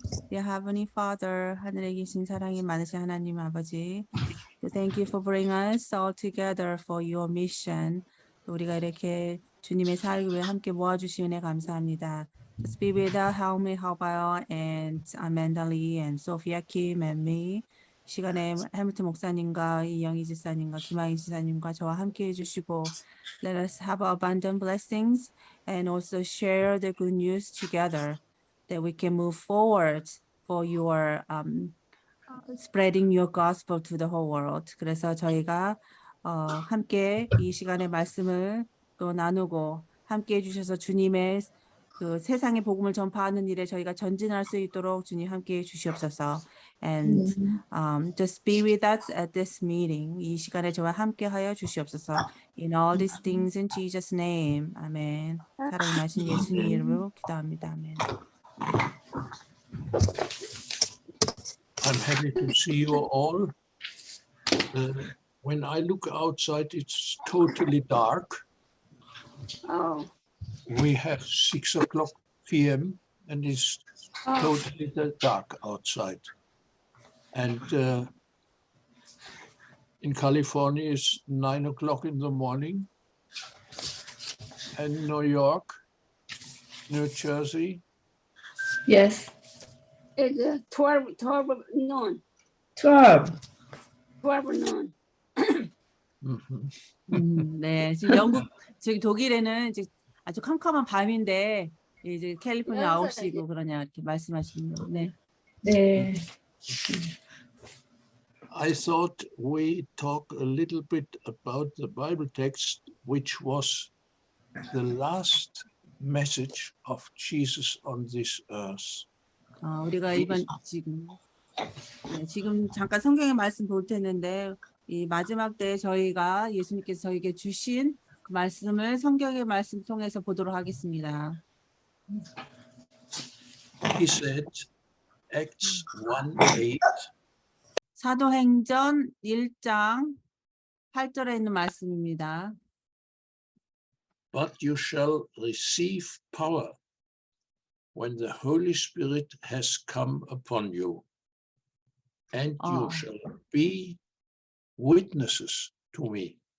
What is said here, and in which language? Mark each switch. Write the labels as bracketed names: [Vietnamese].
[English] Dear Heavenly Father, [Korean] 하늘에 계신 사랑이 많으신 하나님 아버지, [English] thank you for bringing us all together for your mission. [Korean] 우리가 이렇게 주님의 살기 위해 함께 모아주신 은혜 감사합니다. [English] Just be with us, help me, help out, and Amanda Lee, and Sophia Kim, and me. [Korean] 시간에 헬무트 목사님과 이영희 지사님과 김아희 지사님과 저와 함께 해주시고, [English] let us have abundant blessings and also share the good news together, that we can move forward for your spreading your gospel to the whole world. [Korean] 그래서 저희가 함께 이 시간의 말씀을 또 나누고 함께 해주셔서 주님의 그 세상의 복음을 전파하는 일에 저희가 전진할 수 있도록 주님 함께 해주시옵소서. [English] And just be with us at this meeting. [Korean] 이 시간에 저와 함께하여 주시옵소서. [English] In all these things in Jesus' name. [Korean] 아멘. 사랑이 많으신 예수님 이름으로 기도합니다. 아멘. [English] I'm happy to see you all. When I look outside, it's totally dark. Oh. We have 6 o'clock p.m. and it's totally dark outside. And in California, it's 9 o'clock in the morning. And New York, New Jersey. Yes. It's 12 noon. 12. 12 noon. [Korean] 네, 지금 영국, 저기 독일에는 이제 아주 캄캄한 밤인데 이제 캘리포니아 9시고 그러냐 이렇게 말씀하시는 거. 네. 네. [English] I thought we talk a little bit about the Bible text, which was the last message of Jesus on this earth. [Korean] 우리가 이번 지금 잠깐 성경의 말씀 볼 텐데 이 마지막 때 저희가 예수님께서 저에게 주신 그 말씀을 성경의 말씀 통해서 보도록 하겠습니다. [English] He said, Acts 1:8. [Korean] 사도행전 1장 8절에 있는 말씀입니다. [English] But you shall receive power when the Holy Spirit has come upon you, and you shall be witnesses to me.